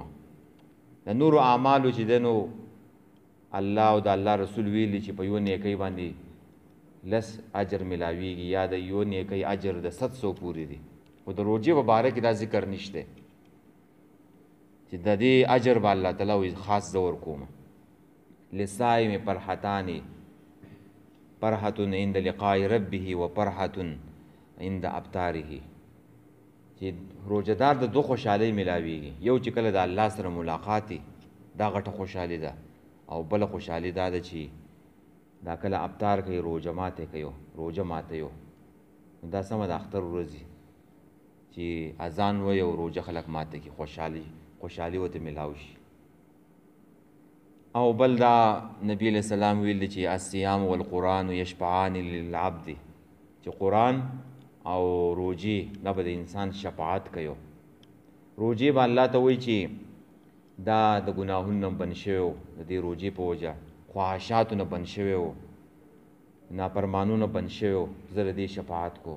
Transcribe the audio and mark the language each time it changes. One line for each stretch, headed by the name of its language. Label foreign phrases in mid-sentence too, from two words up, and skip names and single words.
Pashto: د نورو اعمالو چې دی نو الله او د الله رسول ویلي چې په یو نیکۍ باندې 10 اجر ملاویږي، یا د یو نیکۍ اجر د 700 پورې دی. خو د روژې په باره کې دا ذکر نشته چې د دې اجر به الله تعالی وایي خاص زه ورکوم.
Arabic: للصائم فرحتان، فرحة عند لقاء ربه و فرحة عند ابتاره.
Pashto: چې روژهدار د 2 خوشحالۍ ملاویږي، یو چې کله د الله سره ملاقاتي دا غټه خوشحالي ده، او بله خوشحالي دا ده چې دا کله افطار کوي روژه ماته کوي، روژه ماتوي. دا سمه د اختر ورځې چې اذان وایي او روژه خلک ماته کوي، خوشحالي ورته میلاو شي. او بل دا نبی علیہ السلام ویل دی چې
Arabic: الصیام والقرآن یشفعان للعبد،
Pashto: چې قرآن او روجې دا به د انسان شفاعت کوي. روجې به الله ته وایي چې دا د ګناهونو نه بند شوی و، د دې روجې په وجه خواهشاتو نه بند شوی و، نافرمانونو بند شوی و، زه د دې شفاعت کوم.